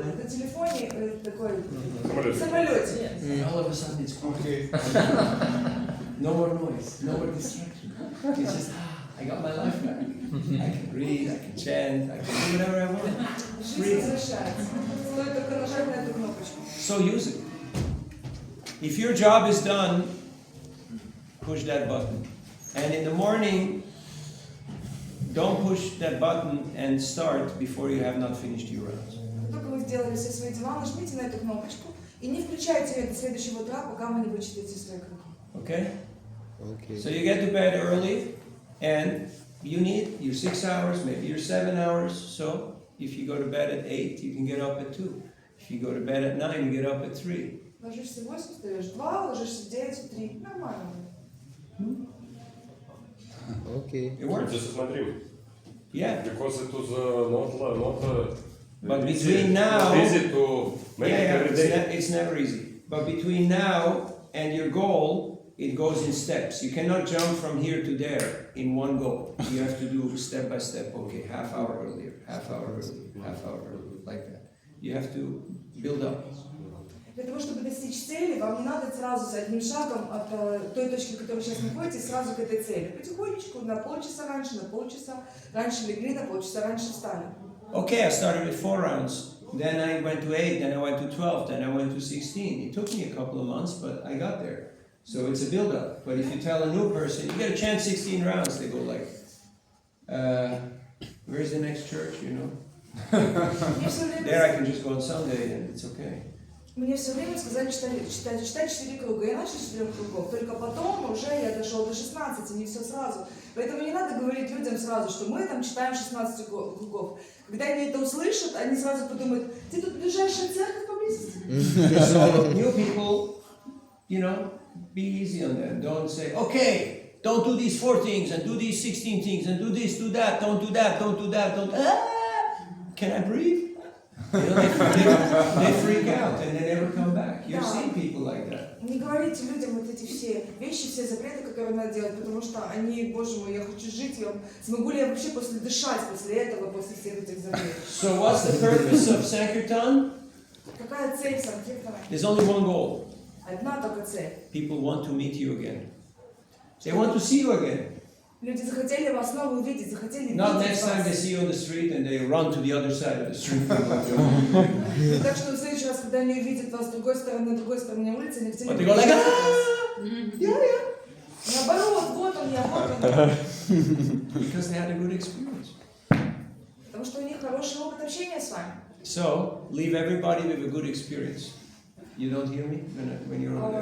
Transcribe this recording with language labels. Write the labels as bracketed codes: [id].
[ru] телефоне такой самолете. [en] All of a sudden it's quiet. No more noise, no more distraction. It's just, I got my life back. I can read, I can chant, I can do whatever I want. [ru] Жизнь возвращается. Стоит только нажать на эту кнопочку. [en] So use it. If your job is done, push that button. And in the morning, don't push that button and start before you have not finished your rounds. [ru] Только вы сделали все свои дела, нажмите на эту кнопочку и не включайте ее до следующего утра, пока вы не вычитаете свои круги. [en] Okay? Okay. So you get to bed early, and you need your 6 hours, maybe your 7 hours. So if you go to bed at 8, you can get up at 2. If you go to bed at 9, you get up at 3. [ru] Ложишься в 8, встаешь в 2, ложишься в 9, в 3. Нормально. [en] Okay. It works. Just [ru] смотри. [en] Yeah. Because it was not But between now, easy to make every day. It's never easy. But between now and your goal, it goes in steps. You cannot jump from here to there in one go. You have to do step by step. Okay, half hour earlier, half hour earlier, half hour earlier, like that. You have to build up. [ru] Для того, чтобы достичь цели, вам не надо сразу с одним шагом от той точки, в которой вы сейчас находитесь, сразу к этой цели. Потихонечку, на полчаса раньше легли, на полчаса раньше встали. [en] Okay, I started with 4 rounds. Then I went to 8, then I went to 12, then I went to 16. It took me a couple of months, but I got there. So it's a build-up. But if you tell a new person, you get a chance 16 rounds, they go like, where's the next church, you know? There I can just go on Sunday and it's okay. [ru] Мне все время сказали читать 4 круга. Я начал с 4 кругов. Только потом уже я дошел до 16, не все сразу. Поэтому не надо говорить людям сразу, что мы там читаем 16 кругов. Когда они это услышат, они сразу подумают, ты тут ближайшая церковь поблизости? [en] So new people, you know, be easy on them. Don't say, okay, don't do these 4 things and do these 16 things and do this, do that, don't do that, don't do that, don't. Can I breathe? You know, they freak out and they never come back. You've seen people like that. [ru] Не говорите людям вот эти все вещи, все запреты, которые надо делать, потому что они, боже мой, я хочу жить, смогу ли я вообще дышать после этого, после всех этих запретов? [en] So what's the purpose of Sankirtan? [ru] Какая цель Санкиртана? [en] There's only one goal. [ru] Одна только цель. [en] People want to meet you again. They want to see you again. [ru] Люди захотели вас снова увидеть, захотели видеть [en] Not [ru] вас. [en] next time they see you on the street and they run to the other side of the street. [ru] Так что в следующий раз, когда они увидят вас с другой стороны улицы, они хотели... [en] But they go like, [ru] Наоборот, вот он я, вот он. [en] Because they had a good experience. [ru] Потому что у них хороший опыт общения с вами. [en] So, leave everybody with a good experience. You don't hear me when you're over there?